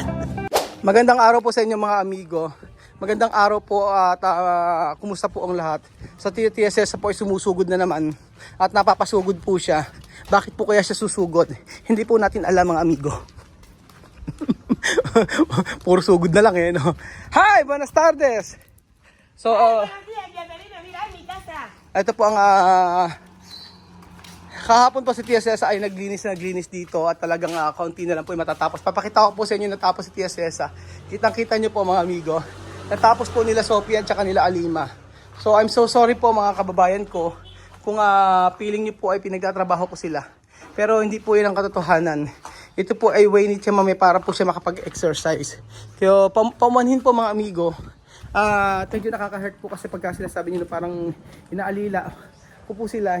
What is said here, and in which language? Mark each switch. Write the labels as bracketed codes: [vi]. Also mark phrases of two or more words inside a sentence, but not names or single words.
[tl] Magandang araw po sa inyo mga amigo. Magandang araw po at kumusta po ang lahat. Sa TSS po ay sumusugod na naman at napapasugod po siya. Bakit po kaya siya susugod? Hindi po natin alam mga amigo. Puro sugod na lang eh, no? Hi! [es] Buenas tardes! [tl] So, ito po ang kahapon po si TSS ay naglinis dito at talagang kaunti na lang po yung matatapos. Papakita ko po sa inyo natapos si TSS. Kitang-kita nyo po mga amigo. Natapos po nila Sophie at saka nila Alima. So, [en] I'm so sorry [tl] po mga kababayan ko kung feeling nyo po ay pinagtatrabaho ko sila. Pero hindi po yun ang katotohanan. Ito po ay way ni Chamame para po siya makapag-exercise. Kaya pamanhin po mga amigo. Medyo nakaka-hurt po kasi pagka sinasabi nyo na parang inaalila ko po sila.